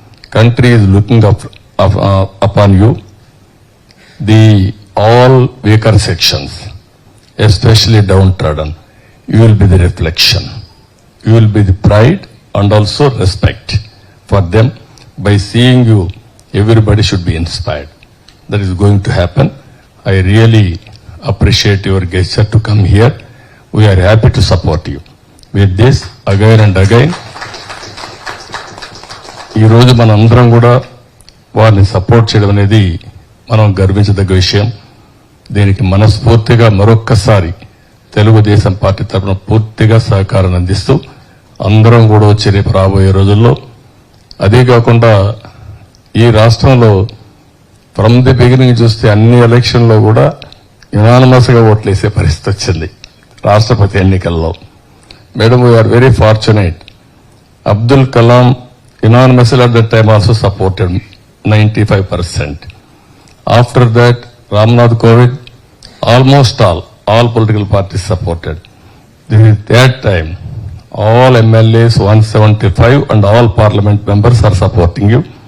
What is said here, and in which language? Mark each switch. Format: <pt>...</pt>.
<en>Country is looking upon you. The all weaker sections, especially downtrodden, you will be the reflection. You will be the pride and also respect for them. By seeing you, everybody should be inspired. That is going to happen. I really appreciate your gesture to come here. We are happy to support you. With this, again and again,</en> <te>ఈ రోజు మనందరం కూడా వారిని support చేయడం అనేది మనం గర్వించదగ్గ విషయం. దీనికి మనస్ఫూర్తిగా మరొక్కసారి తెలుగుదేశం పార్టీ తరఫున పూర్తిగా సహకారం అందిస్తూ అందరం కూడా వచ్చే రేపు రాబోయే రోజుల్లో, అదే కాకుండా ఈ రాష్ట్రంలో</te> <en>from the beginning</en> <te>చూస్తే అన్ని ఎలక్షన్లో కూడా యునానిమస్ గా ఓట్లేసే పరిస్థితి వచ్చింది రాష్ట్రపతి ఎన్నికల్లో.</te> <en>Madam, we are very fortunate. Abdul Kalam unanimously at that time also supported 95%. After that, Ramnath Kovind, almost all political parties supported. That time, all MLAs 175 and all parliament members are supporting you.</en>